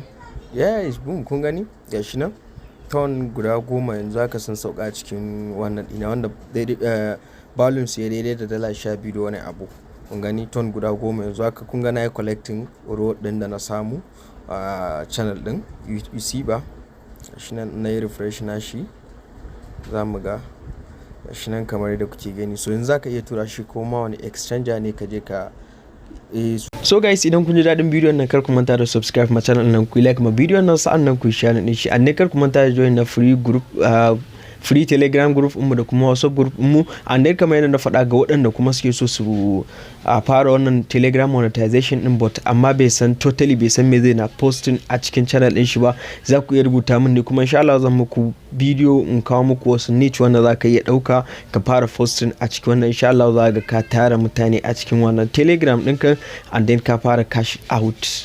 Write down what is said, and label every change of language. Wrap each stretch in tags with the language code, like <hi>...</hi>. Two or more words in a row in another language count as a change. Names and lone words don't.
<en>Yes, boom,</en> <ha>kun gani gashi nan ton guda 10 yanzu haka sun sauka cikin wannan ɗina, wanda daidai balance ya daidai da $12 da wani abu. Kun gani ton guda 10 yanzu haka. Kun ga na yi</ha> <en>collecting reward</en> <ha>ɗin da na samu a channel ɗin.</ha> <en>You see</en> <ha>ba gashi nan na yi refresh na shi, za mu ga shi nan kamar yadda kuke gani. So yanzu zaka iya tura shi ko ma wani exchanger ne ka je ka so guys, idan kun ji daɗin bidiyon nan kar ku manta da subscribe ma channel nan, ku like ma bidiyon nan, sa'an nan ku share din shi. Anne kar ku manta da join na</ha> <en>free group free telegram group</en> <ha>mu da kuma whatsapp group mu.</ha> <en>And then</en> <ha>kamar yadda na faɗa ga waɗanda kuma suke so su fara wannan</ha> <en>telegram monetization</en> <ha>din, but amma bai san me zai na posting a cikin channel din shi ba, za ku iya rubuta min ne, kuma</ha> <ar>إن شاء الله</ar> <ha>zan muku bidiyo in kawo muku wasu niche wanda za ka iya ɗauka ka fara posting a cikin wannan.</ha> <ar>إن شاء الله</ar> <ha>za ka tara mutane a cikin wannan telegram ɗinka,</ha> <en>and then ka fara cash out.</en>